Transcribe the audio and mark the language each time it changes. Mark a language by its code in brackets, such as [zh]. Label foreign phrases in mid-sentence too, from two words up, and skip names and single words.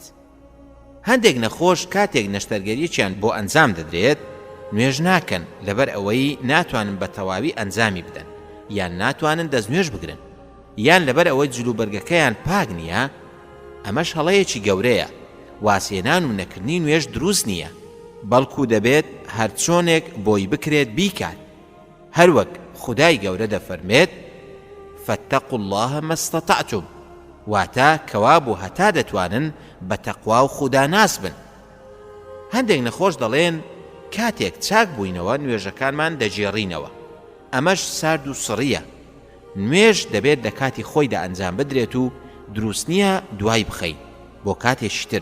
[ckb] هەندێک نەخۆش کاتێک نەشتەرگەریەکیان بۆ ئەنجام دەدرێت نوێژ ناکەن لەبەر ئەوەی ناتوانن بە تەواوی ئەنجامی بدەن یان ناتوانن دەستنوێژ بگرن یان لەبەر ئەوەی جلوبەرگەکەیان پاک نییە، ئەمەش هەڵەیەکی گەورەیە. واسێنان و نەکردنی نوێژ دروست نییە، بەڵکو دەبێت هەر چۆنێک بۆی بکرێت بیکات. هەروەک خودای گەورە دەفەرمێت [ar] فاتقوا الله ما استطعتم، [ckb] واتە کەوا بۆ هەتا دەتوانن بە تەقوا و خوداناس بن. هەندێک نەخۆش دەڵێن کاتێک چاک بووینەوە نوێژەکانمان دەجێڕینەوە. ئەمەش سارد و سڕیە. نوێژ دەبێت لە کاتی خۆیدا ئەنجام بدرێت و دروست نییە دوای بخەین بۆ کاتێکی تر.